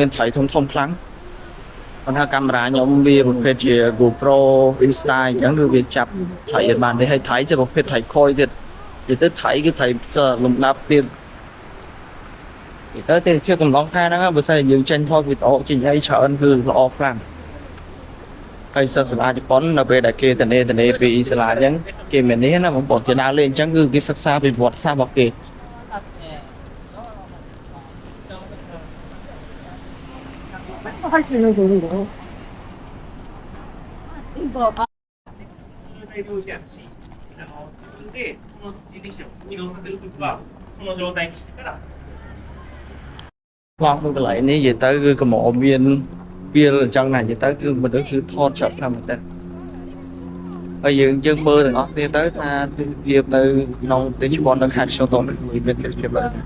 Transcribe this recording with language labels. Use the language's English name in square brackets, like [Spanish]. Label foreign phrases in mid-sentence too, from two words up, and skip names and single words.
[Khmer] មានថៃធំខ្លាំងប៉ុន្តែកាមេរ៉ាខ្ញុំវាប្រភេទជា GoPro Insta អញ្ចឹងគឺវាចាប់ថៃបានទេហើយថៃជាប្រភេទថៃខយទៀតនិយាយទៅថៃគឺថៃលំដាប់ទៀតនិយាយទៅជាកំឡុងខែហ្នឹងបើសិនយើងចេញថតវីដេអូចេញអីច្រើនគឺល្អខ្លាំងហើយសិស្សសាលាជប៉ុននៅពេលដែលគេតនេពីសាលាអញ្ចឹងគេមាននេះណាបងប្អូនគេដើរលេងអញ្ចឹងគឺគេសិក្សាពីប្រវត្តិសាស្ត្ររបស់គេ [Korean] 할 수 있는 돈인 거. 이거 봐. [Khmer] ខ្លងមួយកន្លែងនេះនិយាយទៅគឺកម្រមានវាលអញ្ចឹងណានិយាយទៅគឺមនុស្សគឺថតចាប់តាមតែហើយយើងមើលទាំងអស់គ្នាទៅថាទិដ្ឋភាពនៅក្នុងប្រទេសជប៉ុននៅខេត្ត Kyoto នេះវាមានទេសភាពបែប